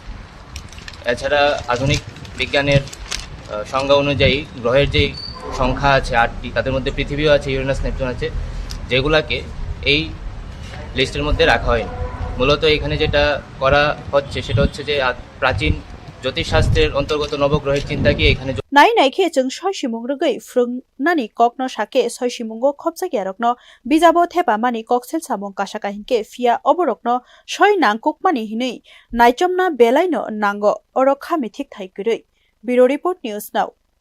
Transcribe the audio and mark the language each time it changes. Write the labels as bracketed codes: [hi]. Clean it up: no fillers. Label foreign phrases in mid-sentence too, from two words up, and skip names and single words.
[bn] এছাড়া আধুনিক বিজ্ঞানের সংজ্ঞা অনুযায়ী গ্রহের যেই সংখ্যা আছে ৮টি, তাদের মধ্যে পৃথিবীও আছে, ইউরেনাস নেপচুন আছে, যেগুলাকে এই লিস্টের মধ্যে রাখা হয়নি। মূলত এখানে যেটা করা হচ্ছে সেটা হচ্ছে যে প্রাচীন জ্যোতিষশাস্ত্রের অন্তর্গত নবগ্রহের চিন্তাকে এখানে [trp] নাই নাইখে जों soi simung rugai frungnani kokno sake soi simungo khopjakya rokno bijabo thepa mani koksel samung kasaka hinke fia oborokno soi nangkuk mani hinui naichomna belaino nango oro khami thik thai gurui Bureau Report News Now